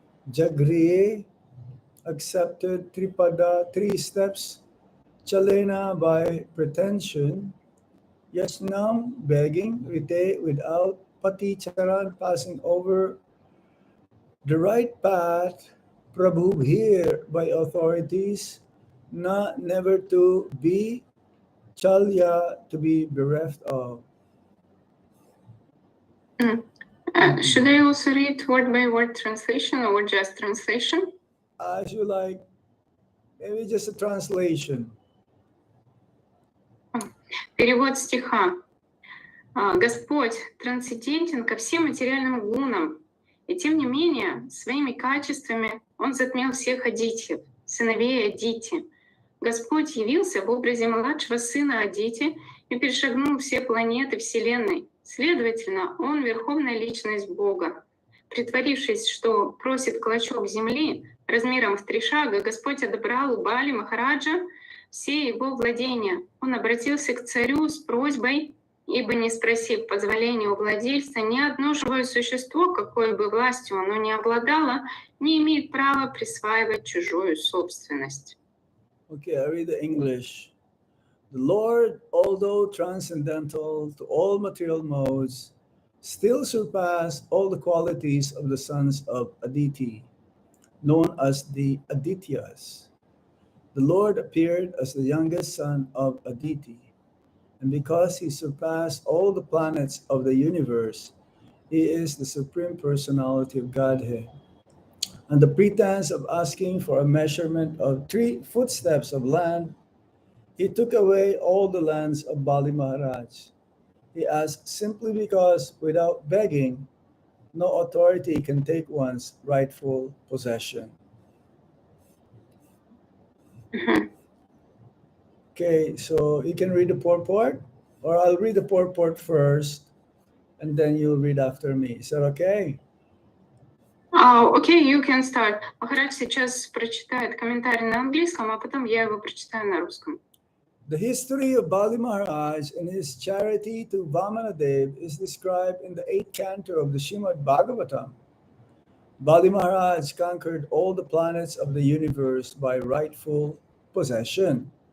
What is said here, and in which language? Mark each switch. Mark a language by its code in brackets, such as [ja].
[en] Jagriye, accepted, Tripada, 3 steps, Chalena, by pretension, Yasnam, begging, Rite, without, Paticharan, passing over, the right path, Prabhu, here by authorities, never to be, Chalya, to be bereft of. Should I also read word by word translation or just translation? As you like, maybe just a translation. [ru] Перевод стиха. Господь трансцендентен ко всем материальным гунам, и тем не менее, своими качествами Он затмил всех Адитьев, сыновей Адити. Господь явился в образе младшего сына Адити и перешагнул все планеты Вселенной. Следовательно, Он — верховная личность Бога. Притворившись, что просит клочок земли размером в 3 шага, Господь отобрал у Бали Махараджа все его владения. Он обратился к царю с просьбой, ибо, не спросив позволения у владельца, ни одно живое существо, какой бы властью оно ни обладало, не имеет права присваивать чужую собственность. [en] Okay, I read the English. The Lord, although transcendental to all material modes, still surpassed all the qualities of the sons of Aditi, known as the Adityas. The Lord appeared as the youngest son of Aditi, and because he surpassed all the planets of the universe, he is the Supreme Personality of Godhead. On the pretense of asking for a measurement of 3 footsteps of land, he took away all the lands of Bali Maharaj. He asked simply because, without begging, no authority can take one's rightful possession. Okay, so you can read the purport, or I'll read the purport first, and then you'll read after me. Is that okay? Окей, you can start. [ru] Махарадж сейчас прочитает комментарий на английском, а потом я его прочитаю на русском. [en] The history of Bali Maharaj and his charity to Vamanadev is described in the 8th canto of the Srimad Bhagavatam. Bali Maharaj conquered all the planets of the universe by rightful possession.